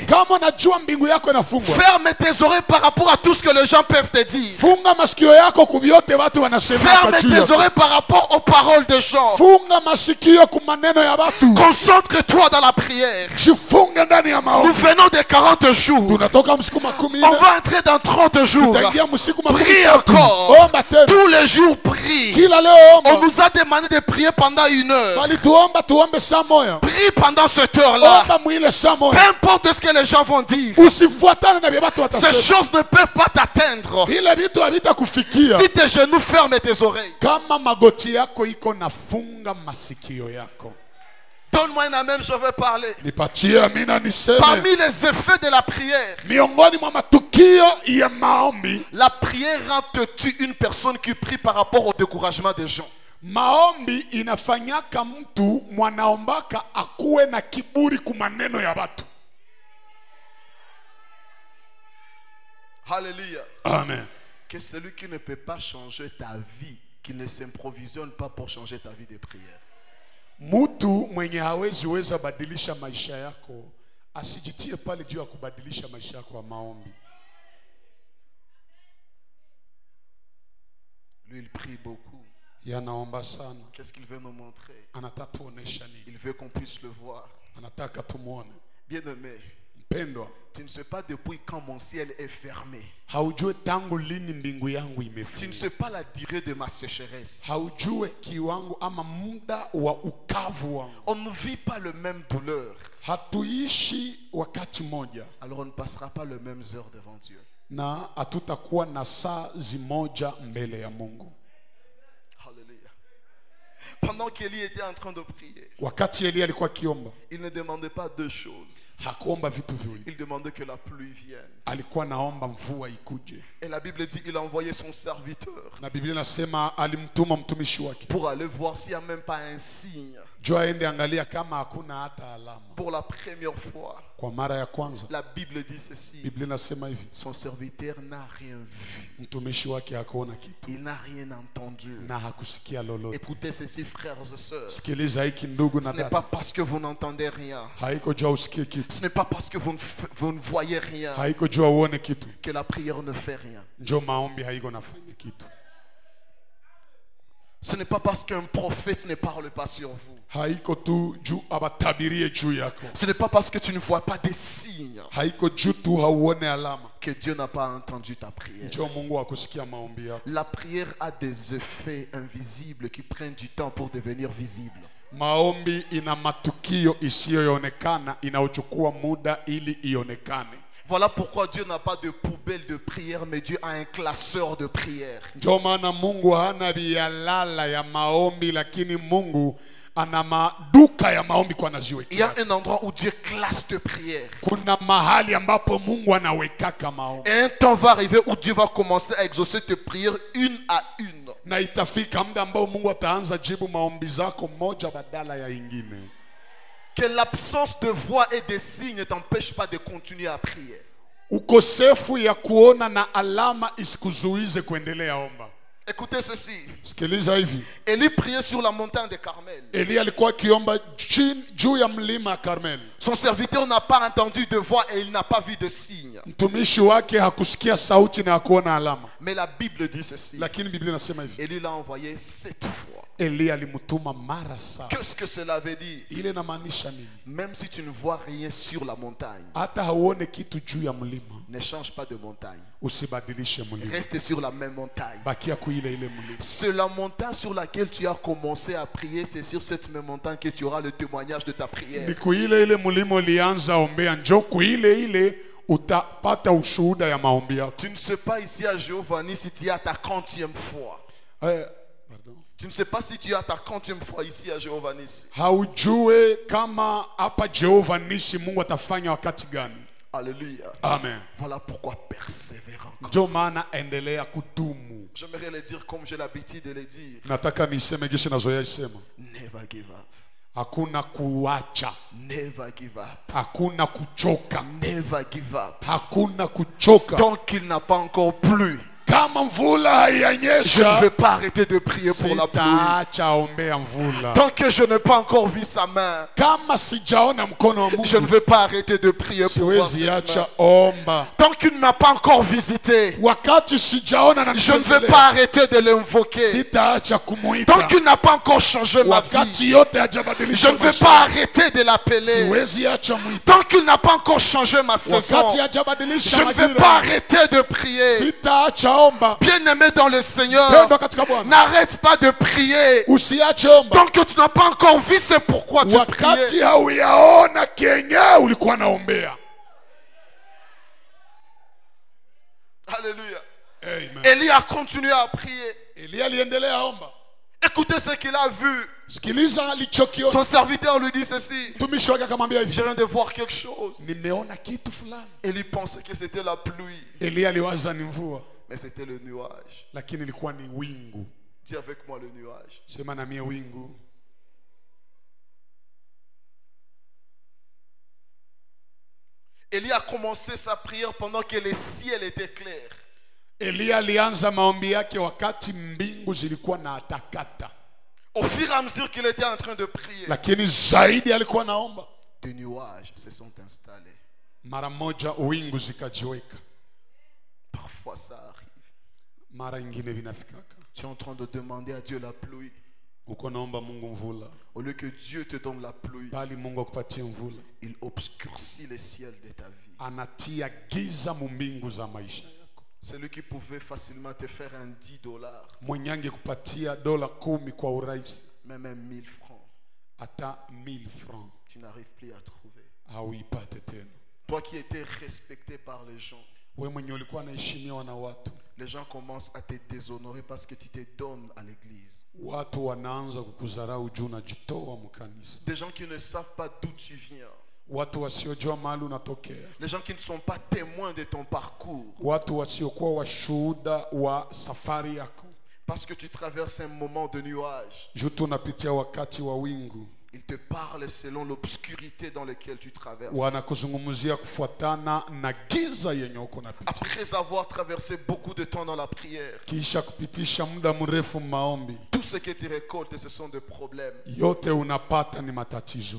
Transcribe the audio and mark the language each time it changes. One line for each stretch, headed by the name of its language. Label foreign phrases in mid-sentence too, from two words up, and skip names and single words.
Swahili: kama unajua mbingu yako inafungwa,
French: ferme tes oreilles par rapport à tout ce que les gens peuvent te dire.
Swahili: funga masikio yako kuvyote watu wanasema
French: Ferme
Swahili: kwa juu
French: tes
Swahili: yako.
French: oreilles par rapport aux paroles des gens.
Swahili: Funga masikio kwa maneno ya watu.
French: Concentre-toi dans la prière.
Swahili: Jifunge ndani ya
French: Nous
Swahili: maombi.
French: venons de 40 jours.
Swahili: Tunatoka msiku makumi
French: On
Swahili: ine,
French: va entrer dans 30 jours.
Swahili: tutaingia msiku makumi
French: Prie
Swahili: tatu.
French: encore.
Swahili: Omba tena.
French: Tous les jours, prie.
Swahili: Kila leo
French: On
Swahili: omba.
French: nous a demandé de prier pendant 1 heure.
Swahili: Walituomba tuombe saa moja.
French: Prie pendant cette heure-là.
Swahili: Omba mwile saa
French: Peu
Swahili: moja.
French: importe ce que les gens vont dire.
Swahili: Usifuatane na vya watu
French: Ces
Swahili: watasema.
French: choses ne peuvent pas t'atteindre.
Swahili: Ile vitu havitakufikia.
French: Si tes genoux ferment tes oreilles.
Swahili: Kama magoti yako iko nafunga masikio yako.
French: Donne-moi un amen, je vais parler.
Swahili: Nipatie amina niseme.
French: Parmi les effets de la prière,
Swahili: Miongoni mwa matukio ya maombi,
French: la prière rend têtu une personne qui prie par rapport au découragement des gens.
Swahili: maombi inafanyaka mtu mwanaombaka akuwe na kiburi ku maneno ya watu.
French: Alléluia.
Swahili: Amen.
French: Que celui qui ne peut pas changer ta vie, qui ne s'improvisionne pas pour changer ta vie de prière.
Swahili: Mtu mwenye hawezi weza badilisha maisha yako asijitie pale juu ya kubadilisha maisha yako ya maombi.
French: Lui, il prie beaucoup.
Swahili: Yanaomba sana.
French: Qu'est-ce qu'il veut nous montrer?
Swahili: Anataka tuonesha nini?
French: Il veut qu'on puisse le voir.
Swahili: Anataka tumuone.
French: Bien-aimé,
Swahili: Mpendwa,
French: tu ne sais pas depuis quand mon ciel est fermé.
Swahili: haujue tangu lini mbingu yangu
French: Tu ne
Swahili: imefunga.
French: sais pas la durée de ma sécheresse.
Swahili: Haujue kiwango ama muda wa ukavu wangu.
French: On ne vit pas le même douleur.
Swahili: Hatuishi wakati moja
French: Alors on ne passera pas les mêmes heures devant Dieu.
Swahili: na hatutakuwa na saa zimoja mbele ya Mungu.
French: Alléluia. Pendant qu'Élie était en train de prier,
Swahili: Wakati Elia alikuwa akiomba,
French: il ne demandait pas 2 choses.
Swahili: hakuomba vitu viwili.
French: Il demandait que la pluie vienne.
Swahili: Alikuwa naomba mvua ikuje.
French: Et la Bible dit qu'il a envoyé son serviteur
Swahili: Na Biblia inasema alimtuma mtumishi wake
French: pour aller voir s'il n'y a même pas un signe.
Swahili: juu aende angalia kama hakuna hata alama.
French: Pour la première fois,
Swahili: Kwa mara ya kwanza
French: la Bible dit ceci.
Swahili: Biblia inasema hivi,
French: Son serviteur n'a rien vu.
Swahili: mtumishi wake hakuona kitu
French: Il n'a rien entendu.
Swahili: na hakusikia lolote.
French: Écoutez ceci, frères et sœurs.
Swahili: Sikiliza hiki ndugu na
French: Ce n'est
Swahili: dada,
French: pas parce que vous n'entendez rien.
Swahili: haiko jua usikie kitu,
French: Ce n'est pas parce que vous ne voyez rien
Swahili: haiko jua uone kitu,
French: que la prière ne fait rien.
Swahili: njo maombi haiko nafanya kitu.
French: Ce n'est pas parce qu'un prophète ne parle pas sur vous.
Swahili: Haiko tu juu abatabirie juu yako,
French: Ce n'est pas parce que tu ne vois pas des signes
Swahili: haiko juu tu hauone alama,
French: que Dieu n'a pas entendu ta prière.
Swahili: njo Mungu hakusikia maombi yako.
French: La prière a des effets invisibles qui prennent du temps pour devenir visibles.
Swahili: Maombi ina matukio isiyoonekana inaochukua muda ili ionekane.
French: Voilà pourquoi Dieu n'a pas de poubelle de prière, mais Dieu a un classeur de prière.
Swahili: Ndio maana Mungu hana bialala ya maombi, lakini Mungu ana maduka ya maombi kwa
French: Il y a
Swahili: anaziwekea.
French: un endroit où Dieu classe tes prières.
Swahili: Kuna mahali ambapo Mungu anawekaka maombi,
French: Et un temps va arriver où Dieu va commencer à exaucer tes prières une à une.
Swahili: na itafika muda ambao Mungu ataanza jibu maombi zako moja badala ya ingine.
French: Que l'absence de voix et de signes ne t'empêche pas de continuer à prier.
Swahili: Ukosefu ya kuona na alama isikuzuize kuendelea omba.
French: Écoutez ceci.
Swahili: Sikiliza hivi,
French: Élie priait sur la montagne de Carmel.
Swahili: Elia alikuwa akiomba juu ya mlima Karmel.
French: Son serviteur n'a pas entendu de voix et il n'a pas vu de signe.
Swahili: Mtumishi wake hakusikia sauti na hakuona alama,
French: Mais la Bible dit ceci.
Swahili: lakini Biblia inasema hivi,
French: Élie l'a envoyé 7 fois.
Swahili: Elia alimtuma mara saba.
French: Qu'est-ce que cela veut dire?
Swahili: Ile inamaanisha nini?
French: Même si tu ne vois rien sur la montagne,
Swahili: Hata hauone kitu juu ya mlima,
French: ne change pas de montagne.
Swahili: usibadilishe mlima,
French: Reste sur la même montagne.
Swahili: bakia kuile ile mlima.
French: C'est la montagne sur laquelle tu as commencé à prier. C'est sur cette même montagne que tu auras le témoignage de ta prière.
Swahili: Ni kuile ile mlima ulianza ombea, njoo kuile ile utapata ushuhuda ya maombi yako.
French: Tu ne sais pas ici à Giovanni si tu es à ta 40e fois. Pardon. Tu ne sais pas si tu es à ta 40e fois ici à Giovanni.
Swahili: Haujue kama hapa Jehova Nisi Mungu atafanya wakati gani.
French: Alléluia.
Swahili: Amen.
French: Voilà pourquoi persévère encore.
Swahili: Ndio maana endelea kudumu.
French: J'aimerais le dire comme j'ai l'habitude de le dire.
Swahili: Nataka niseme gishi nazoea isema.
English: Never give up.
Swahili: Hakuna kuacha,
English: Never give up.
Swahili: hakuna kuchoka,
English: Never give up.
Swahili: hakuna kuchoka.
French: Tant qu'il n'a pas encore plu,
Swahili: Kama mvula
French: je ne
Swahili: haianyesha,
French: vais pas arrêter de prier pour la pluie.
Swahili: sitaacha ombea mvula.
French: Tant que je n'ai pas encore vu sa main,
Swahili: Kama sijaona mkono wa
French: je ne
Swahili: Mungu,
French: vais pas arrêter de prier pour voir
Swahili: siwezi
French: cette main.
Swahili: acha omba.
French: Tant qu'il ne m'a pas encore visité,
Swahili: Wakati sijaona na
French: je ne vais
Swahili: nitembelea,
French: pas arrêter de l'invoquer.
Swahili: sitaacha
French: Tant
Swahili: kumuita.
French: qu'il n'a pas encore changé ma vie,
Swahili: Wakati yote
French: je
Swahili: hajabadilisha
French: ne vais
Swahili: maisha,
French: pas arrêter de l'appeler.
Swahili: siwezi acha mwita.
French: Tant qu'il n'a pas encore changé ma saison,
Swahili: Wakati
French: je
Swahili: hajabadilisha
French: ne vais
Swahili: majira,
French: pas arrêter de prier.
Swahili: sitaacha omba.
French: Bien-aimé dans le Seigneur,
Swahili: Pendwa katika Bwana.
French: n'arrête pas de prier.
Swahili: Usiache omba.
French: Tant que tu n'as pas encore vu, c'est pourquoi tu
Swahili: Wakati
French: pries.
Swahili: hauyaona Kenya ulikuwa naombea.
French: Alléluia.
Swahili: Amen.
French: Élie a continué à prier.
Swahili: Elia aliendelea omba.
French: Écoutez ce qu'il a vu.
Swahili: Sikiliza alichokiona.
French: Son serviteur lui dit ceci.
Swahili: Mtumishi wake akamwambia hivi,
French: Je viens de voir quelque chose.
Swahili: nimeona kitu fulani.
French: Élie pensait que c'était la pluie,
Swahili: Elia aliwaza ni mvua,
French: mais c'était le nuage.
Swahili: lakini ilikuwa ni wingu.
French: Dis avec moi le nuage.
Swahili: Sema na mie wingu.
French: Élie a commencé sa prière pendant que le ciel était clair.
Swahili: Elia alianza maombi yake wakati mbingu zilikuwa na atakata,
French: Au fur et à mesure qu'il était en train de prier,
Swahili: lakini zaidi alikuwa naomba,
French: des nuages se sont installés.
Swahili: mara moja wingu zikajiweka.
French: Parfois ça arrive.
Swahili: Mara ingine vinafikaka,
French: Tu es en train de demander à Dieu la pluie.
Swahili: uko naomba Mungu mvula,
French: Au lieu que Dieu te donne la pluie,
Swahili: bali Mungu akupatie mvula,
French: il obscurcit le ciel de ta vie.
Swahili: anatia giza mu mbingu za maisha yako.
French: Celui qui pouvait facilement te faire un $10,
Swahili: Mwenye angekupatia dola 10 kwa urahisi,
French: même un 1000 francs,
Swahili: hata 1000 francs
French: tu n'arrives plus à trouver.
Swahili: hauipate tena.
French: Toi qui étais respecté par les gens,
Swahili: Wewe mwenye ulikuwa unaheshimiwa na watu,
French: les gens commencent à te déshonorer parce que tu te donnes à l'église.
Swahili: watu wanaanza kukudharau juu unajitoa mkanisa.
French: Des gens qui ne savent pas d'où tu viens.
Swahili: Watu wasiojua mahali unatokea,
French: Les gens qui ne sont pas témoins de ton parcours.
Swahili: watu wasiokuwa washuhuda wa safari yako,
French: Parce que tu traverses un moment de nuage.
Swahili: juu tunapitia wakati wa wingu.
French: Ils te parlent selon l'obscurité dans laquelle tu traverses.
Swahili: Wanakuzungumzia kufuatana na giza yenye uko napitia.
French: Après avoir traversé beaucoup de temps dans la prière,
Swahili: Kisha kupitisha muda mrefu maombi,
French: tout ce que tu récoltes, ce sont des problèmes.
Swahili: yote unapata ni matatizo.